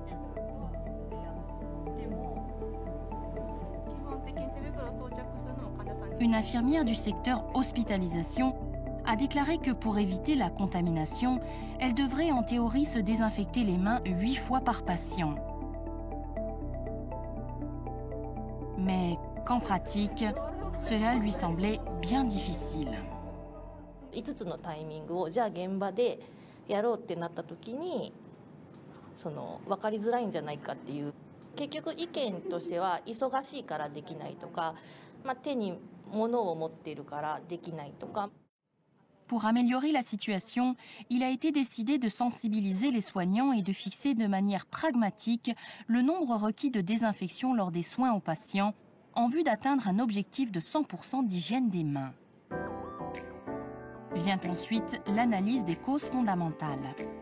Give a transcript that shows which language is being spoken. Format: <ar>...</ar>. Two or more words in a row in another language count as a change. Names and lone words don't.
<fr>Une infirmière du secteur hospitalisation a déclaré que pour éviter la contamination, elle devrait en théorie se désinfecter les mains 8 fois par patient. Mais qu'en pratique, cela lui semblait bien difficile.</fr> <ja>5 つのタイミングをじゃあ現場でやろうってなった時に分かりづらいんじゃないかっていう結局意見としては忙しいからできないとか、手に物を持っているからできないとか。</ja> <fr>Pour améliorer la situation, il a été décidé de sensibiliser les soignants et de fixer de manière pragmatique le nombre requis de désinfection lors des soins aux patients en vue d'atteindre un objectif de 100% d'hygiène des mains. Vient ensuite l'analyse des causes fondamentales.</fr>